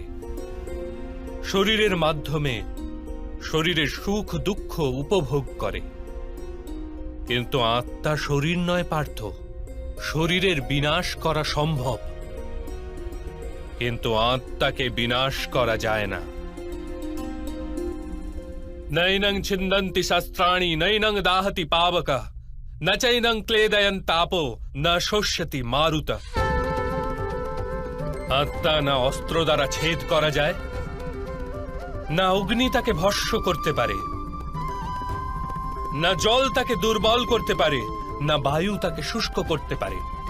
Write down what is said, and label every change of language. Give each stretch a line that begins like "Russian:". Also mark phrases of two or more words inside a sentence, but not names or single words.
Bangla: শরীরের মাধ্যমে শরীরের সুখ দুঃখ উপভোগ করে। কিন্তু আত্মা শরীর নয় পার্থ। শরীরের বিনাশ করা সম্ভব, কিন্তু আত্মাকে বিনাশ করা যায় না।
Sanskrit: নৈনং ছিন্দন্তি শাস্ত্রাণি নৈনং দাহতি পাবক ন চৈনং ক্লেদয়ন তাপো ন শোষ্যতি মারুত।
Bangla: আত্মা না অস্ত্র দ্বারা ছেদ করা যায়, না অগ্নি তাকে ভস্ম করতে পারে, না জল তাকে দুর্বল করতে পারে, না বায়ু তাকে শুষ্ক করতে পারে।